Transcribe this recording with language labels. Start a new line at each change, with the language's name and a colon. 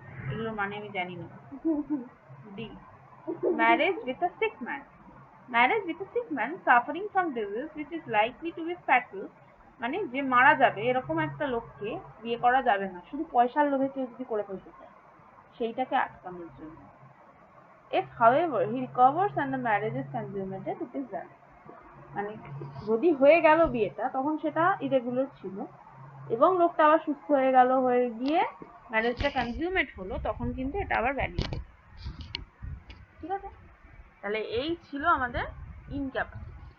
Bangla: এগুলোর মানে আমি জানি না।
English: D. Marriage with a sick man. Marriage with a sick man suffering from disease which is likely to be fatal,
Bangla: মানে যে মারা যাবে এরকম একটা লোককে বিয়ে করা যাবে না, শুধু পয়সার লোভে কেউ যদি করে ফেলতে চায় সেইটাকে আটকানোর জন্য।
English: If however he recovers and the marriage is consummated, it is valid.
Bangla: মানে যদি হয়ে গেল বিয়েটা তখন সেটা ইরেগুলার ছিল এবং লোকটা আবার সুস্থ হয়ে গেল, হয়ে গিয়ে ম্যারেজটা কনজিউমেট হলো, তখন কিন্তু এটা আবার ভ্যালিড। ঠিক আছে, তাহলে এই ছিল আমাদের ইনক্যাপাসিটি।